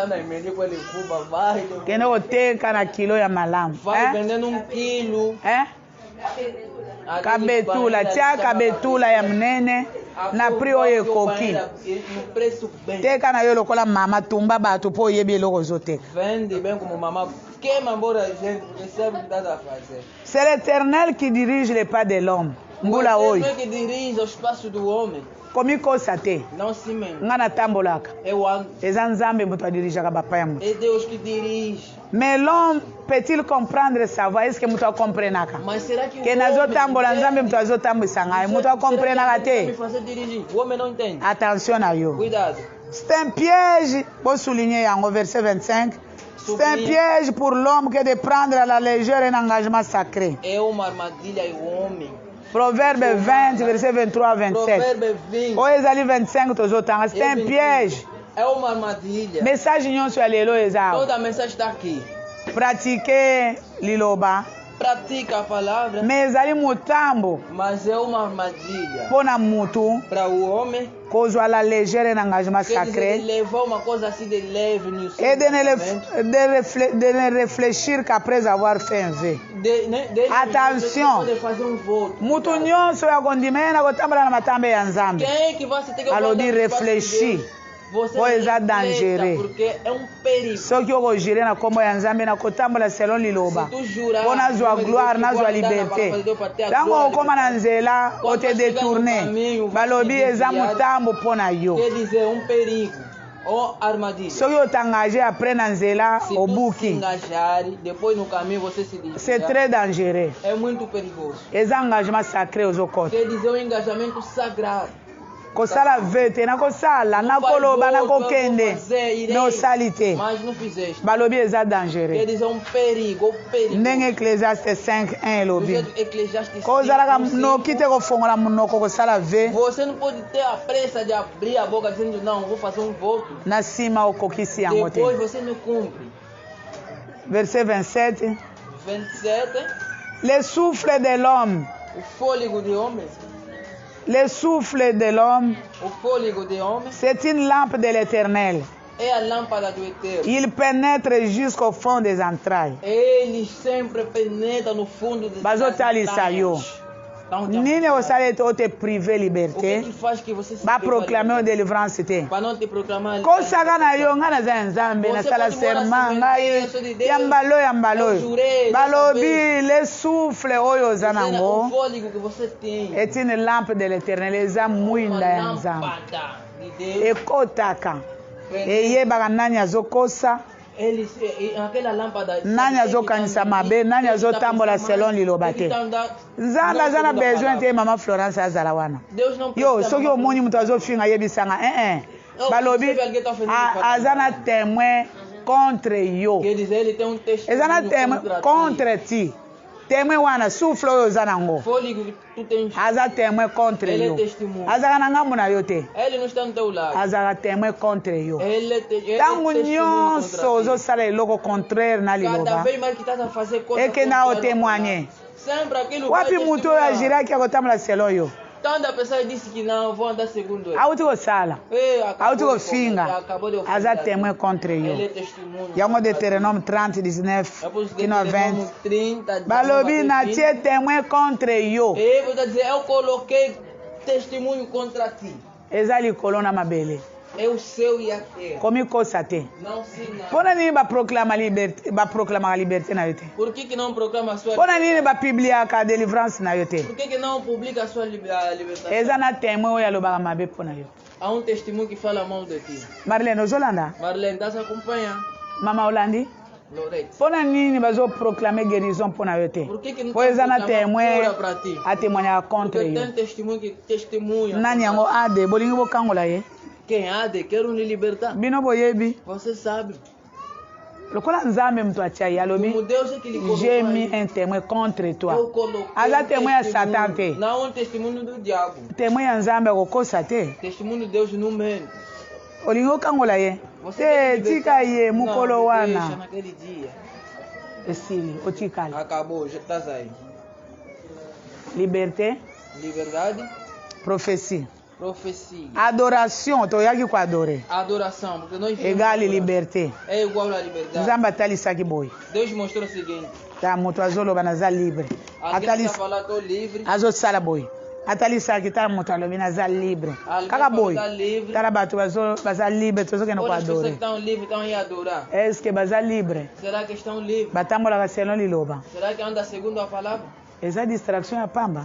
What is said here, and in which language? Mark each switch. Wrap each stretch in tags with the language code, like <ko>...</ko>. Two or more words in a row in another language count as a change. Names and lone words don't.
<ln>Kende koteka na kilo ya malamu. Kabetula tia kabetula ya mnene na prix oyo ekoki teka na yo lokola mama tumba bato po oyebi eloko ozoteka.</ln> <fr>C'est l'Éternel qui dirige les pas de l'homme.</fr> <ln>Mbula oyo komi kosa te nga natambolaka eza nzambe moto adirijaka bapa ya moto.</ln> <fr>Mais l'homme peut-il comprendre savoir?</fr> <ln>Est-ce que moto akomprenaka ke nazotambola nzambe moto azotambwisa ngai moto akomprenaka te?</ln> <fr>Attention</fr> <ln>na yo,</ln> <fr>c'est un piège.</fr> <ln>Bosouligner yango</ln> <fr>verset 25. C'est un piège pour l'homme que de prendre à la légère un engagement sacré. Proverbe 20, verset 23 à 27.</fr> <ln>O ezali 25 tozotanga.</ln> <fr>C'est un piège.</fr> <ln>Message nyonso ya lelo eza.</ln> <pt>Toda mensagem está aqui.</pt> <ln>Pratiquer liloba.</ln> <pt>Pratica a palavra.</pt> <ln>Mais ezali mutambo.</ln> <pt>Mas é uma armadilha.</pt> <ln>Pona mutu.</ln> <pt>Para o homem.</pt> <fr>Kozwa la légère un engagement sacré.</fr> <pt>Levar uma coisa assim de leve no seu.</pt> <fr>Et de ne réfléchir qu'après avoir fait un vœu. Attention.</fr> <ln>Mutu nyonso ya kondimena kotambola na matambe ya Nzambe. Alobi réfléchir. Po eza dangereux. Soki okogire na kombo ya Nzambe na kotambola selon liloba po nazwa gloire nazwa liberté. Ntango okoma na nzela ote détourne balobi eza mutambo mpo na yo.</ln> <pt>ou armadilha.</pt> <ln>soki otengage après na nzela</ln> <pt>Se tu se</pt> <ln>obuki</ln> <pt>engajar, depois no caminho você se desviar,</pt> <fr>c'est très dangereux</fr> <pt>é muito perigoso.</pt> <ln>eza engagement sacré ozokota</ln> <pt>Quer dizer, um engajamento sagrado.</pt> <ln>kosala ve te nakosala nakoloba nakokende me osali te</ln> <pt>Mas não fizeste.</pt> <ln>balobi eza</ln> <pt>Quer</pt> <fr>dangereux</fr> <pt>dizer, um perigo,</pt> <ln>ndenge ecclésiaste 5:1</ln> <pt>Do</pt> <ln>elobi</ln> <pt>jeito Eclesiastes</pt> <ln>kozalaka</ln> <pt>5:5,</pt> <ln>noki te kofongola monoko kosala ve</ln> <pt>você não pode ter a pressa de abrir a boca dizendo, não, vou fazer um voto.</pt> <ln>na nsima okokisi yango te</ln> <pt>Depois você não cumpre.</pt> <fr>verset 27 27, le souffle de l'homme</fr> <pt>o fôlego de homem.</pt> <fr>le souffle de l'homme</fr> <pt>O fôlego de homem</pt> <fr>c'est une lampe de l'éternel</fr> <pt>é a lâmpada do Eterno.</pt> <fr>il pénètre jusqu'au fond des entrailles</fr> <pt>Ele sempre penetra no fundo das</pt> <ln>bazotalisa yo nini osala ete ote prive</ln> <pt>O que</pt> <fr>liberté</fr> <pt>que faz que você se</pt> <ln>baproclame o délivrance te</ln> <pt>para não te proclamar</pt> <ln>kosaka na yo ngai naza ya nzambe nasala serment ngai yambalo yambalo oyo balobi</ln> <fr>le souffle</fr> <ln>oyo oza</ln> <pt>o</pt> <ln>nango</ln> <pt>fôlego que você tem.</pt> <fr>est une lampe de l'éternel</fr> <ln>eza mwinda ya</ln> <pt>Uma</pt> <ln>nzambe</ln> <pt>lâmpada de Deus.</pt> <ln>ekotaka eyebaka nani azokosa</ln> <pt>Aquela lâmpada</pt> <ln>nani azokanisa mabe nani azotambola selon liloba te nzambe aza na besoin te mama florence azala wana</ln> <pt>Deus não</pt> <ln>yo</ln> <pt>precisa</pt> <ln>soki omoni moto azofinga ayebisanga balobi aza na</ln> <fr>témoin contre</fr> <ln>yo</ln> <pt>Quer dizer, ele tem um</pt> <ln>eza na témoin</ln> <pt>testemunho</pt> <ln>contre ti témoin wana souffle oyo oza nango</ln> <pt>fôlego que tu tens.</pt> <ln>aza</ln> <fr>témoin contre</fr> <pt>Ele</pt> <ln>yo</ln> <pt>é testemunho.</pt> <ln>azalaka na ngambo na yo te</ln> <pt>Ele não está no teu lado.</pt> <ln>azalaka</ln> <fr>témoin contre</fr> <ln>yo</ln> <pt>Ele é</pt> <ln>ntango</ln> <pt>testemunho</pt> <ln>nyonso</ln> <pt>contra ti.</pt> <ln>ozosala eloko contraire na</ln> <pt>Cada</pt> <ln>liloba</ln> <pt>vez mais que estás a fazer coisas</pt> <ln>ekenda</ln> <pt>contrárias,</pt> <ln>otémoigne</ln> <pt>sempre aquilo</pt> <ln>wapi</ln> <pt>vai</pt> <ln>moto oyo</ln> <pt>testemunhar.</pt> <ln>agiraki akotambola selon yo</ln> <pt>Tanta pessoa disse que não, vou andar segundo ele.</pt> <ln>auti kosala auti</ln> <pt>Acabou</pt> <ln>kofinga</ln> <pt>de</pt> <ln>aza</ln> <pt>ofender.</pt> <fr>témoin contre yo</fr> <pt>Ele é testemunho.</pt> <ln>yango deutéronome 30 19</ln> <pt>É por isso que</pt> <ln>kino 20</ln> <pt>Deuteronômio 30,</pt> <ln>balobi</ln> <pt>19 a 20.</pt> <ln>natie témoin contre yo</ln> <pt>E você dizer, eu coloquei testemunho contra ti.</pt> <ln>eza likolo na mabele</ln> <pt>É o céu e a terra.</pt> <ln>komikosa te</ln> <pt>Não se nada.</pt> <ln>mpona nini baproclamaka liberté na yo te</ln> <pt>Por que não proclama a sua</pt> <ln>mpona nini bapibliaka délivrance na yo te</ln> <pt>Por que não publica a sua libertação?</pt> <ln>eza na témoin oyo alobaka mabe mpona yo</ln> <pt>Há um testemunho que fala mal de ti.</pt> <ln>marlene ozolanda</ln> <pt>Marlene, estás a acompanhar?</pt> <ln>mama olandi</ln> <pt>Lorete.</pt> <ln>mpona nini bazoproclame guérison mpona yo te</ln> <pt>Por que não</pt> <ln>po eza na</ln> <pt>proclama</pt> <fr>témoin</fr> <pt>cura para ti?</pt> <ln>atémoignaka contre</ln> <pt>Porque</pt> <ln>yo</ln> <pt>tem testemunho que testemunha.</pt> <ln>nani yango ade bolingi bokangola ye</ln> <pt>Quem há de quer lhe libertar.</pt> <ln>bino boyebi</ln> <pt>Você sabe.</pt> <ln>lokola nzambe moto atia ye</ln> <pt>Como</pt> <ln>alobi</ln> <pt>Deus é que lhe colocou</pt> <fr>j'ai mis</fr> <pt>aí.</pt> <fr>un témoin contre toi</fr> <pt>Eu coloquei</pt> <ln>aza témoin ya</ln> <pt>testemunho.</pt> <ln>satan te</ln> <pt>Não um testemunho do diabo.</pt> <ln>témoin ya nzambe akokosa te</ln> <pt>Testemunho de Deus não mente.</pt> <ln>olingi okangola ye</ln> <pt>Você</pt> <ln>te</ln> <pt>tem que</pt> <ln>tika</ln> <pt>libertar.</pt> <ln>ye mokolo</ln> <pt>Não,</pt> <ln>wana</ln> <pt>deixa naquele dia.</pt> <ln>esili otikali</ln> <pt>Acabou, já estás aí.</pt> <fr>liberté</fr> <pt>Liberdade,</pt> <fr>prophétie</fr> <pt>profecia.</pt> <ln>adoration toyaki koadore</ln> <pt>Adoração, porque nós vimos</pt> <ln>egale</ln> <pt>adoração.</pt> <fr>liberté</fr> <pt>É igual à liberdade.</pt> <ln>nzambe atalisaki boye</ln> <pt>Deus mostrou o seguinte:</pt> <ln>ta moto azoloba naza libre</ln> <pt>alguém está falando, estou livre.</pt> <ln>azosala boye atalisaki tala moto alobi naza libre</ln> <pt>Alguém</pt> <ln>kaka boye</ln> <pt>está livre.</pt> <ln>tala bato baza libre tozokende</ln> <pt>Olha as pessoas que</pt> <ln>koadore</ln> <pt>estão livres, estão aí a adorar.</pt> <ln>estce baza libre</ln> <pt>Será que estão livres?</pt> <ln>batambolaka selon liloba</ln> <pt>Será que anda segundo a palavra?</pt> <ln>eza distraction ya pamba</ln>